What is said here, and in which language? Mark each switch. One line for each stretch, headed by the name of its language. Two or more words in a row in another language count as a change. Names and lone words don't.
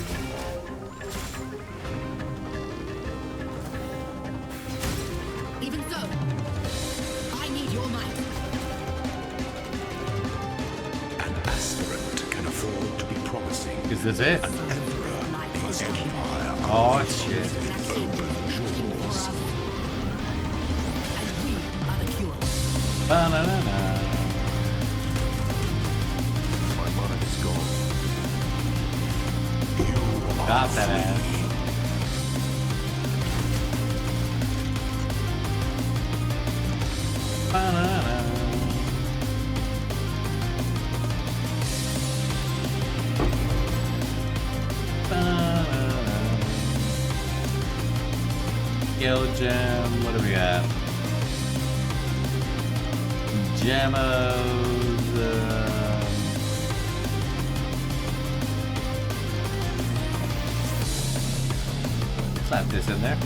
English: Even so, I need your might. An aspirant can afford to be promising. Is this it? An emperor is empire. Oh shit. Ba-na-na-na. My mana is gone. You Got that ass. Ba-na-na. Ba-na-na. Skill gem. What do we got? Gemos. Slap this in there.